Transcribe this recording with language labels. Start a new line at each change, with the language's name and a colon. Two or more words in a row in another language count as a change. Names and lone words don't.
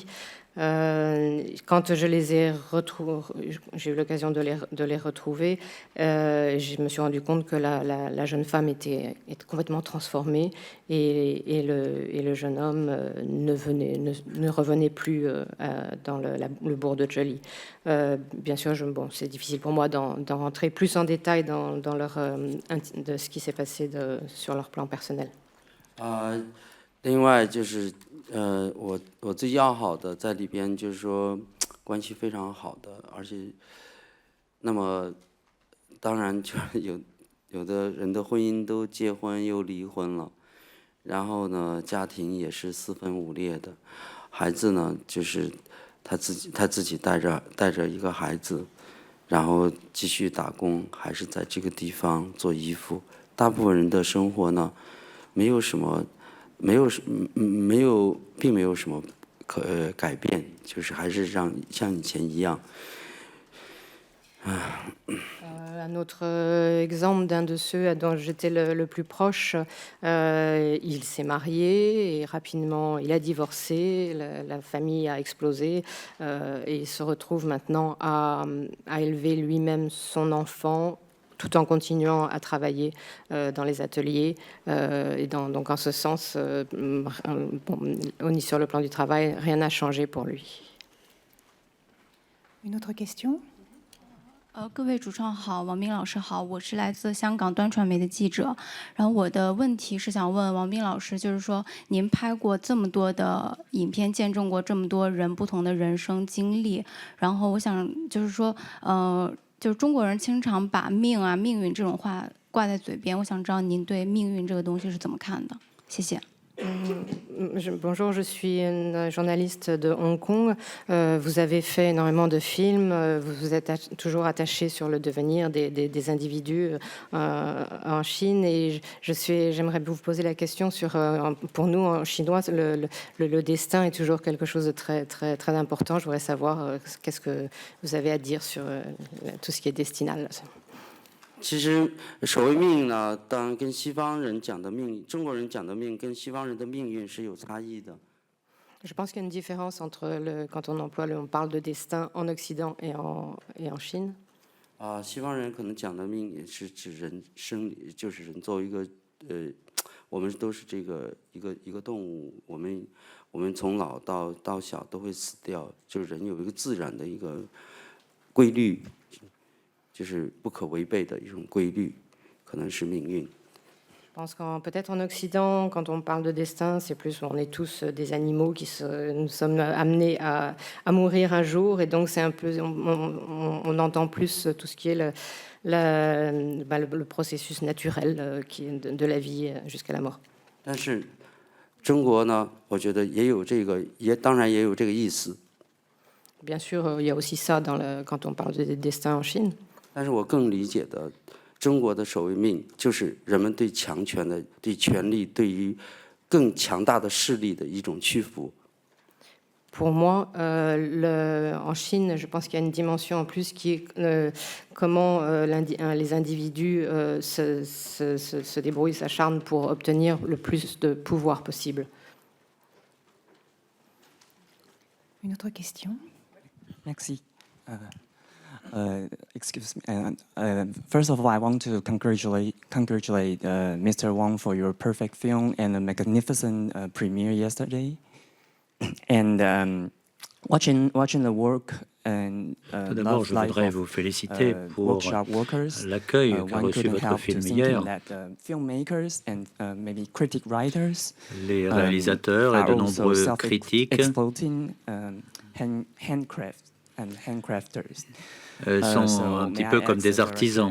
French: Quand je les ai retrouvés, j'ai eu l'occasion de les retrouver, je me suis rendu compte que la jeune femme était complètement transformée et le jeune homme ne revenait plus dans le bourg de Joli. Bien sûr, c'est difficile pour moi d'en rentrer plus en détail dans de ce qui s'est passé sur leur plan personnel.
Chinese: 另外就是我最要好的在里边就是说关系非常好的，而且那么当然就是有的人的婚姻都结婚又离婚了，然后呢家庭也是四分五裂的，孩子呢就是他自己带着一个孩子，然后继续打工，还是在这个地方做衣服。大部分人的生活呢并没有什么改变，就是还是像以前一样。
French: Un autre exemple d'un de ceux dont j'étais le plus proche, il s'est marié et rapidement il a divorcé, la famille a explosé et il se retrouve maintenant à élever lui-même son enfant tout en continuant à travailler dans les ateliers. Et donc en ce sens, sur le plan du travail, rien n'a changé pour lui. Une autre question?
Chinese: 各位主创好，王斌老师好，我是来自香港端传媒的记者。然后我的问题是想问王斌老师，就是说您拍过这么多的影片，见证过这么多人不同的人生经历，然后我想就是说，就是中国人经常把命啊、命运这种话挂在嘴边，我想知道您对命运这个东西是怎么看的？谢谢。
French: Bonjour, je suis une journaliste de Hong Kong. Vous avez fait énormément de films. Vous vous êtes toujours attaché sur le devenir des individus en Chine. Et j'aimerais vous poser la question sur, pour nous, en chinois, le destin est toujours quelque chose de très, très, très important. Je voudrais savoir qu'est-ce que vous avez à dire sur tout ce qui est destinal.
Chinese: 其实所谓命运呢，当然跟西方人讲的命，中国人讲的命跟西方人的命运是有差异的。
French: Je pense qu'il y a une différence entre quand on parle de destin en Occident et en Chine.
Chinese: 西方人可能讲的命也是指人生，就是人作为一个我们都是这个一个动物，我们从老到小都会死掉，就是人有一个自然的一个规律。就是不可违背的一种规律，可能是命运。
French: Je pense que peut-être en Occident, quand on parle de destin, c'est plus on est tous des animaux nous sommes amenés à mourir un jour, et donc c'est un peu on entend plus tout ce qui est le processus naturel qui est de la vie jusqu'à la mort.
Chinese: 但是中国呢，我觉得也有这个，当然也有这个意思。
French: Bien sûr, il y a aussi ça quand on parle de destin en Chine.
Chinese: 但是我更理解的，中国的守卫命就是人们对强权的、对权力、对于更强大的势力的一种屈服。
French: Pour moi, en Chine, je pense qu'il y a une dimension en plus qui est comment les individus se débrouillent, s'acharnent pour obtenir le plus de pouvoir possible. Une autre question? Merci.
English: Excuse me. First of all, I want to congratulate Mr. Wang for your perfect film and a magnificent premiere yesterday. And watching the work and
French: Tout d'abord, je voudrais vous féliciter pour l'accueil qu'a reçu votre film hier. Les réalisateurs et de nombreux critiques sont un petit peu comme des artisans.